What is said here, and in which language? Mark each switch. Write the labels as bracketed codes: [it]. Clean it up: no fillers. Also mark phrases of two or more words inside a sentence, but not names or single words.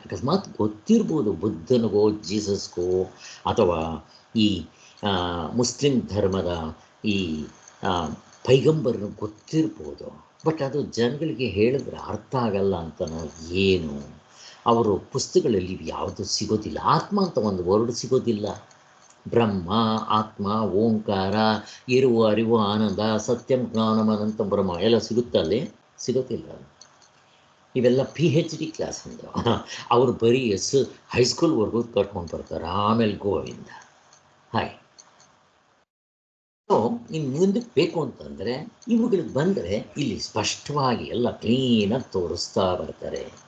[kn] ಅಕಸ್ಮಾತ್ ಗೊತ್ತಿರ್ಬೋದು ಬುದ್ಧನಿಗೋ ಜೀಸಸ್ಗೋ ಅಥವಾ ಈ ಮುಸ್ಲಿಂ ಧರ್ಮದ ಈ ಪೈಗಂಬರ್ನ ಗೊತ್ತಿರ್ಬೋದು, ಬಟ್ ಅದು ಜನಗಳಿಗೆ ಹೇಳಿದ್ರೆ ಅರ್ಥ ಆಗಲ್ಲ ಅಂತನೋ ಏನು. ಅವರು ಪುಸ್ತಕಗಳಲ್ಲಿ ಯಾವುದು ಸಿಗೋದಿಲ್ಲ, ಆತ್ಮ ಅಂತ ಒಂದು ವರ್ಡ್ ಸಿಗೋದಿಲ್ಲ. ಬ್ರಹ್ಮ, ಆತ್ಮ, ಓಂಕಾರ, ಇರುವ, ಅರಿವು, ಆನಂದ, [sa] ಸತ್ಯಂ, ಜ್ಞಾನಂ, ಅನಂತ ಬ್ರಹ್ಮ [kn] ಎಲ್ಲ ಸಿಗುತ್ತಲ್ಲಿ, ಸಿಗೋದಿಲ್ಲ. ಇವೆಲ್ಲ [en] PhD class [kn] ಅಂದ ಅವರು ಬರೀ ಹೈಸ್ಕೂಲ್ವರೆಗೂ ಕಟ್ಕೊಂಡು ಬರ್ತಾರೆ, ಆಮೇಲೆ ಗೋವಿಂದ. ಹಾಯ್ ಇನ್ನು ಮುಂದಕ್ಕೆ ಬೇಕು ಅಂತಂದರೆ ಇವುಗಳಿಗೆ ಬಂದರೆ ಇಲ್ಲಿ ಸ್ಪಷ್ಟವಾಗಿ ಎಲ್ಲ ಕ್ಲೀನಾಗಿ ತೋರಿಸ್ತಾ ಬರ್ತಾರೆ.